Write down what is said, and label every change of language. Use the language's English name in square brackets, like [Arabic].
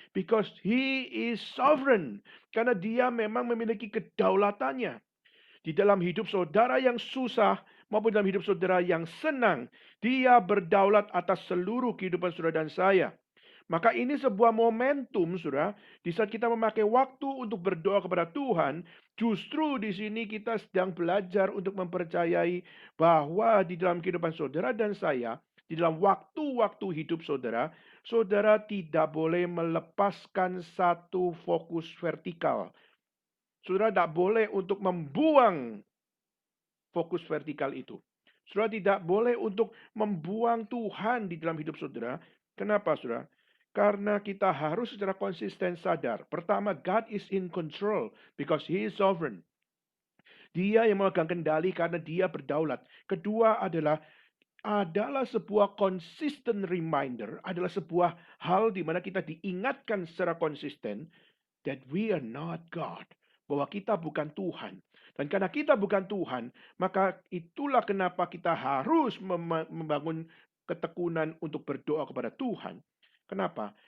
[English] Because he is sovereign. [Indonesian] Karena dia memang memiliki kedaulatannya. Di dalam hidup saudara yang susah maupun dalam hidup saudara yang senang, dia berdaulat atas seluruh kehidupan saudara dan saya. Maka ini sebuah momentum, saudara, di saat kita memakai waktu untuk berdoa kepada Tuhan, justru di sini kita sedang belajar untuk mempercayai bahwa di dalam kehidupan saudara dan saya, di dalam waktu-waktu hidup saudara, saudara tidak boleh melepaskan satu fokus vertikal. Saudara tidak boleh untuk membuang fokus vertikal itu. Saudara tidak boleh untuk membuang Tuhan di dalam hidup saudara. Kenapa, saudara? Karena kita harus secara konsisten sadar. Pertama, [English] God is in control because He is sovereign. [Indonesian] Dia yang memegang kendali karena Dia berdaulat. Kedua adalah sebuah [English] consistent reminder, [Indonesian] adalah sebuah hal di mana kita diingatkan secara konsisten [English] that we are not God. [Indonesian] Bahwa kita bukan Tuhan. Dan karena kita bukan Tuhan, maka itulah kenapa kita harus membangun ketekunan untuk berdoa kepada Tuhan. Kenapa?